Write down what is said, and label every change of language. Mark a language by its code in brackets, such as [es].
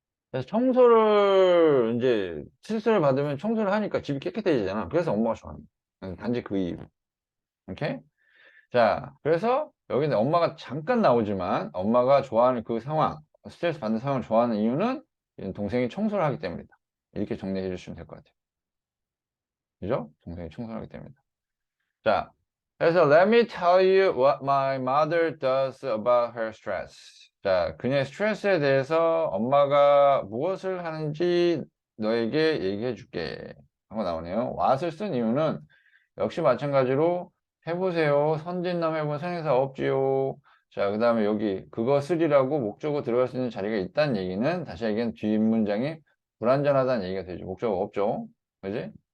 [ko] 그래서 청소를 이제 스트레스를 받으면 청소를 하니까 집이 깨끗해지잖아. 그래서 엄마가 좋아합니다. 단지 그 이유. 오케이? 자, 그래서 여기는 엄마가 잠깐 나오지만 엄마가 좋아하는 그 상황, 스트레스 받는 상황을 좋아하는 이유는 동생이 청소를 하기 때문이다. 이렇게 정리해 주시면 될 것 같아요. 그죠? 동생이 청소를 하기 때문이다. 자, 그래서 [en] let me tell you what my mother does about her stress. [ko] 자, 그녀의 스트레스에 대해서 엄마가 무엇을 하는지 너에게 얘기해 줄게. 하고 나오네요. what을 쓴 이유는 역시 마찬가지로 해보세요. 선진남 해본 선행사 없지요. 자, 그 다음에 여기 그것을이라고 목적어 들어갈 수 있는 자리가 있다는 얘기는 다시 얘기하면 뒷문장이 불완전하다는 얘기가 되죠. 목적어 없죠. 그지?